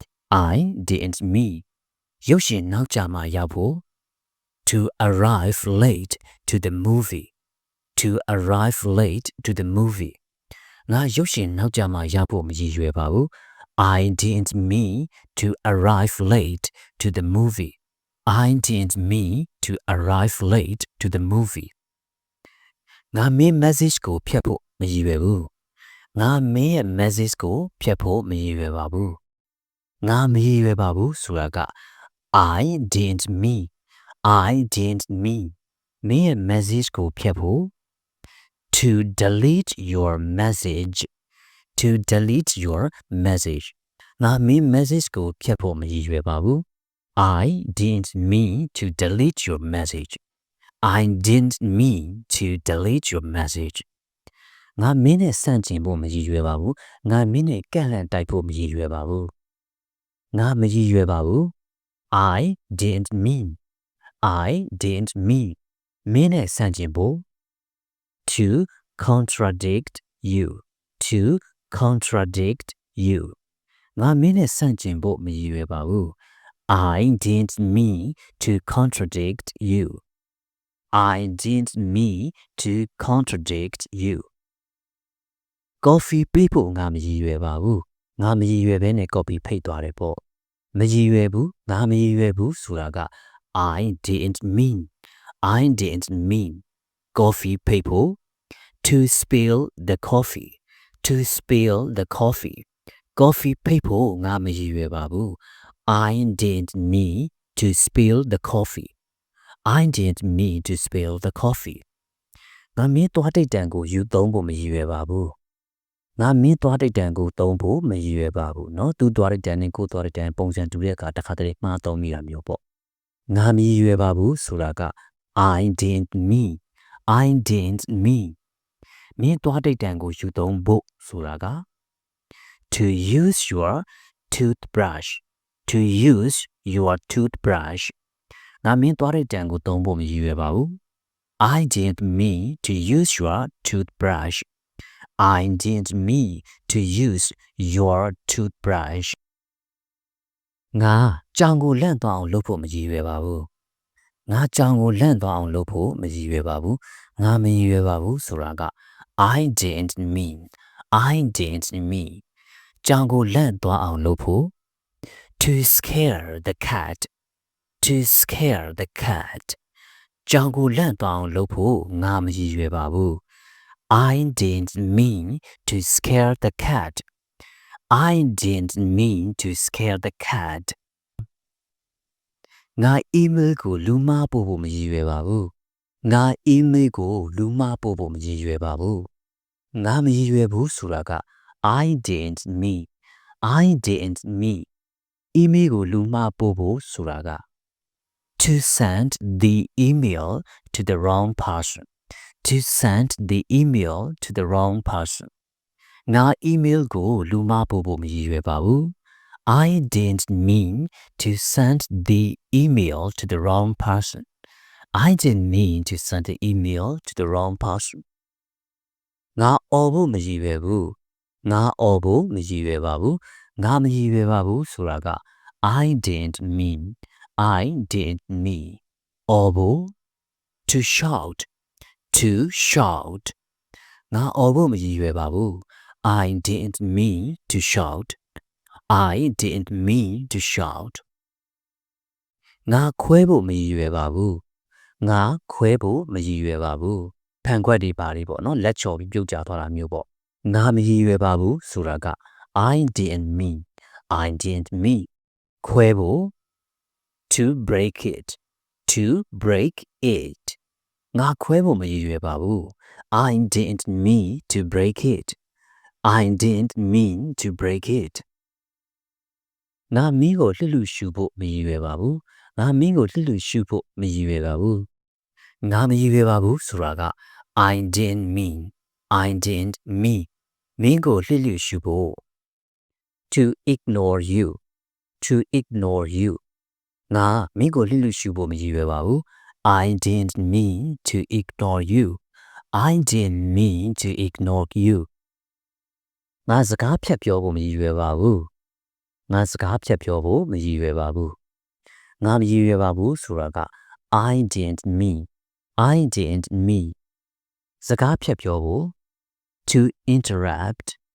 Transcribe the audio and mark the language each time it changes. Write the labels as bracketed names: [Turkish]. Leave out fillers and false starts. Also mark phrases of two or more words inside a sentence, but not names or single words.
[Burmese] ရုပ်ရှင်နောက်ကျမှရောက်ဖို့ [English] to arrive late to the movie [Burmese] ငါရုပ်ရှင်နောက်ကျမှရောက်ဖို့မရည်ရွယ်ပါဘူး [English] I didn't mean to arrive late to the movie [Burmese] ငါမင်း message ကိုဖျက်ဖို့မရည်ရွယ်ဘူးငါမင်းရဲ့ message ကိုဖျက်ဖို့မရည်ရွယ်ပါဘူးငါမရည်ရွယ်ပါဘူးဆိုတာက [English] I didn't mean [Burmese] မင်းရဲ့ message ကိုဖျက်ဖို့ [English] to delete your message [Burmese] ငါမင်း message ကိုဖျက်ဖို့မရည်ရွယ်ပါဘူး [English] I didn't mean to delete your message I didn't mean to delete your message [Burmese] ငါမင်းနဲ့ဆန့်ကျင်ဖို့မရည်ရွယ်ပါဘူးငါမင်းနဲ့ကန့်လန့်တိုက်ဖို့မရည်ရွယ်ပါဘူးငါမရည်ရွယ်ပါဘူး [English] I didn't mean [Burmese] မင်းနဲ့ဆန့်ကျင်ဖို့ [English] to contradict you [Burmese] ငါမင်းနဲ့ဆန့်ကျင်ဖို့မရည်ရွယ်ပါဘူး [English] I didn't mean to contradict you [Burmese] Coffee ပေးဖို့ငါမရည်ရွယ်ပါဘူးငါမရည်ရွယ်ဘဲနဲ့ coffee ဖိတ်သွားတယ်ပေါ့မရည်ရွယ်ဘူးငါမရည်ရွယ်ဘူးဆိုတာက [English] I didn't mean [Burmese] coffee ဖိတ်ဖို့ [English] to spill the coffee [Burmese] coffee ဖိတ်ဖို့ငါမရည်ရွယ်ပါဘူး [English] I didn't mean to spill the coffee [Burmese] ငါမင်းသွားတိတ်တန်ကိုယူသုံးဖို့မရည်ရွယ်ပါဘူးငါမင်းသွားတိတ်တန်ကိုသုံးဖို့မရည်ရွယ်ပါဘူးเนาะသူသွားတိတ်တန်နဲ့ကိုသွားတိတ်တန်ပုံစံတူတဲ့အခါတစ်ခါတည်းမှားသုံးမိတာမျိုးပေါ့ငါမရည်ရွယ်ပါဘူးဆိုတာက [English] I didn't mean [Burmese] မင်းသွားတိတ်တန်ကိုယူသုံးဖို့ဆိုတာက [English] to use your toothbrush [Burmese] ငါမင်းသွားတိတ်တန်ကိုသုံးဖို့မရည်ရွယ်ပါဘူး [English] I didn't mean to use your toothbrush. [Burmese] ငါကြောင်ကိုလန့်သွားအောင်လုပ်ဖို့မရည်ရွယ်ပါဘူးငါကြောင်ကိုလန့်သွားအောင်လုပ်ဖို့မရည်ရွယ်ပါဘူးငါမရည်ရွယ်ပါဘူးဆိုတာက [English] I didn't mean [Burmese] ကြောင်ကိုလန့်သွားအောင်လုပ်ဖို့ [English] to scare the cat [Burmese] ကြောင်ကိုလန့်သွားအောင်လုပ်ဖို့ငါမရည်ရွယ်ပါဘူး [English] I didn't mean to scare the cat [Burmese] ငါ email ကိုလူမှားပို့ဖို့မရည်ရွယ်ပါဘူးငါ email ကိုလူမှားပို့ဖို့မရည်ရွယ်ပါဘူးငါမရည်ရွယ်ဘူးဆိုတာက [English] I didn't mean [Burmese] email ကိုလူမှားပို့ဖို့ဆိုတာက [English] To send the email to the wrong person. [Burmese] ငါ email ကိုလူမှားပို့ဖို့မရည်ရွယ်ပါဘူး [English] I didn't mean to send the email to the wrong person. [Burmese] ငါအော်ဖို့မရည်ရွယ်ဘူးငါအော်ဖို့မရည်ရွယ်ပါဘူးငါမရည်ရွယ်ပါဘူးဆိုတာက [English] I didn't mean [Burmese] အော်ဖို့ [English] to shout [Burmese] ငါအော်ဖို့မရည်ရွယ်ပါဘူး [English] I didn't mean to shout [Burmese] ငါခွဲဖို့မရည်ရွယ်ပါဘူး ဖန်ခွက်တွေပါတွေပေါ့နော်လက်ချော်ပြီးပြုတ်ကျသွားတာမျိုးပေါ့ငါမရည်ရွယ်ပါဘူးဆိုတာက [English] I didn't mean [Burmese] ခွဲဖို့ [English] to break it [Burmese] ငါခွဲဖို့မရည်ရွယ်ပါဘူး [English] I didn't mean to break it [Burmese] ငါမင်းကိုလှစ်လူရှူဖို့မရည်ရွယ်ပါဘူးငါမင်းကိုလှစ်လူရှူဖို့မရည်ရွယ်ပါဘူးငါမရည်ရွယ်ပါဘူးဆိုတာက [English] I didn't mean [Burmese] မင်းကိုလှစ်လူရှူဖို့ [English] to ignore you [Burmese] ငါမင်းကိုလှစ်လူရှူဖို့မရည်ရွယ်ပါဘူး [English] I didn't mean to ignore you [Burmese] ငါစကားဖြတ်ပြောဖို့မရည်ရွယ်ပါဘူးငါမရည်ရွယ်ပါဘူးဆိုတာက [English] I didn't mean [Burmese] စကားဖြတ်ပြောဖို့ [English] to interrupt